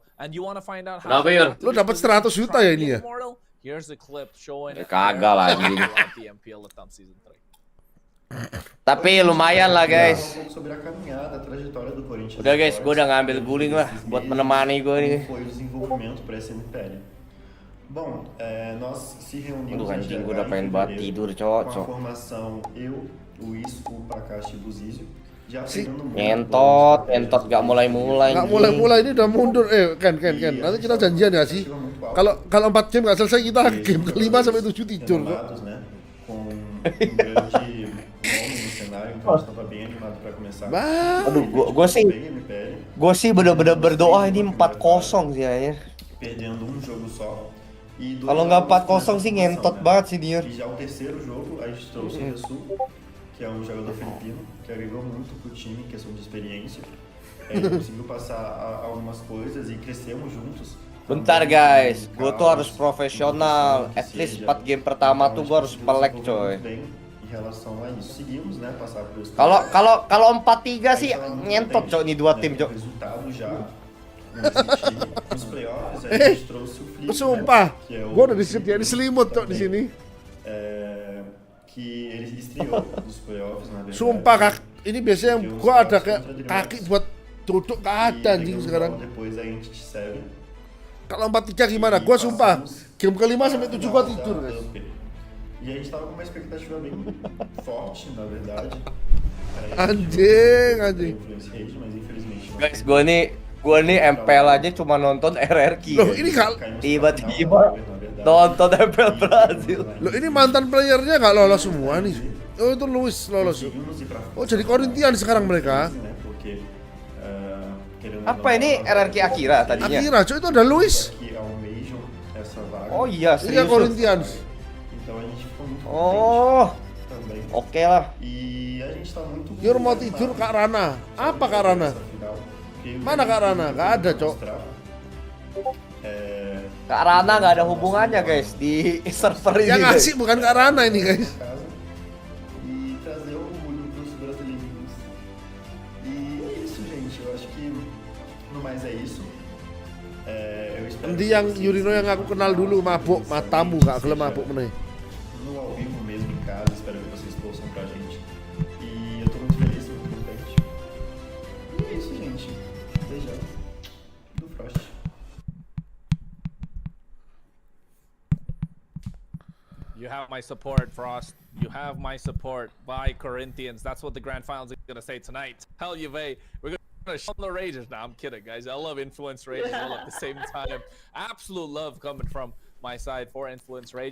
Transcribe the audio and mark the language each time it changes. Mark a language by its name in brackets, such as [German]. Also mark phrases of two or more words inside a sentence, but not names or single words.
[English] And you want to find out how [Indonesian] Kenapa, Yur? Lu dapat 100 juta ya ini ya? [English] Immortal? Here's the clip showing [Indonesian] Ya, kagak lah, anjing. [English] throughout the MPL Latam season 3. [Indonesian] Tapi lumayan lah guys. [Portuguese] Sobre a caminhada, a trajetória do Corinthians. [Indonesian] Udah guys, gue udah ngambil guling lah buat menemani gue nih. [Portuguese] Como foi o desenvolvimento para esse MPL? Bom, nós se reunimos [Indonesian] Aduh [Portuguese] em [Indonesian] anjing, gue GH udah [Portuguese] em [Indonesian] pengen banget [Portuguese] fevereiro [Indonesian] tidur, [Portuguese] com a [Indonesian] cocok. [Portuguese] formação eu, Luiz, o Pacache e o Buzizio. Já Si- pegando muito [Indonesian] Ngentot gak mulai-mulai. Nggak mulai-mulai ini udah mundur. Ken. Nanti kita janjian ya sih. Kalau 4 game nggak selesai kita game kelima sampai 7 tidur. Kok. [Portuguese] renomados, né? Com um grande nome no cenário, então a gente estava bem animado para começar. Bah. [Indonesian] Aduh, gue sih bener-bener berdoa ini 4-0 sih ya. [Portuguese] Perdendo um jogo só. E dois [Indonesian] Kalau nggak [Portuguese] jogos [Indonesian] 4-0 sih ngentot [Portuguese] né? [Indonesian] banget sih dia. [Portuguese] E já o terceiro jogo, a gente trouxe o Ressu, que é um jogador filipino, que agregou muito pro time, questão de experiência. Conseguiu passar algumas coisas e crescemos juntos. [Indonesian] Bentar guys, gue tuh harus profesional. [English] At least [Indonesian] 4 game pertama tuh gue harus pelek coy. [Portuguese] Bem, e em relação a isso. Seguimos, né, passar pelos [Indonesian] Kalau 4-3 sih nyentot cok nih dua tim cok. [Portuguese] resultado já nesse time. Nos playoffs a gente trouxe o Flip, [Indonesian] Sumpah, [Portuguese] que é o [Indonesian] gue udah disediain selimut cok di sini. [Portuguese] Que ele estreou nos playoffs, na verdade. [Indonesian] Sumpah kak, ini biasanya gue ada kayak kaki buat duduk ke ada anjing sekarang. [Portuguese] Depois a Entity 7. [Indonesian] Kalau 4-3 gimana? Gue sumpah, game ke-5 sampai 7 gue tidur guys. [Portuguese] E a gente tava com uma expectativa bem forte, na verdade. [Indonesian] Anjing. [Portuguese] Influence Rage, mas infelizmente não. [Indonesian] Guys, gua nih MPL aja cuma nonton RRQ. Loh ini Tiba-tiba nonton MPL Brazil. Loh ini mantan playernya nggak lolos semua nih. Oh itu Luis lolos. Oh jadi Corinthians sekarang mereka. Apa ini RRQ Akira tadinya? Akira, cuy itu ada Luis. Oh iya, Ini yang serius. Corinthians. Oh, oke lah. Yur mau tidur Kak Rana. Apa Kak Rana? Mana Kak Rana? Gak ada cok. Kak Rana nggak ada hubungannya guys di server ini. Yang guys. ngasih bukan Kak Rana ini guys. [Portuguese] E trazer orgulho para os brasileiros. E é isso, gente. Eu acho que no mais é isso. Eu espero [Indonesian] Nanti yang Yurino yang aku kenal dulu mabuk [Javanese] matamu gak gelem mabuk meneh. [Portuguese] no ao vivo mesmo em casa. Espero que vocês torçam pra gente. E eu tô muito feliz, muito contente. E é isso, gente. Beijão do Frost. [English] You have my support, Frost. You have my support. By Corinthians. That's what the grand finals are gonna say tonight. Hell, Juve. We're gonna show the Ragers. Nah, I'm kidding, guys. I love Influence Rage all at the same time. Absolute love coming from my side for Influence Rage.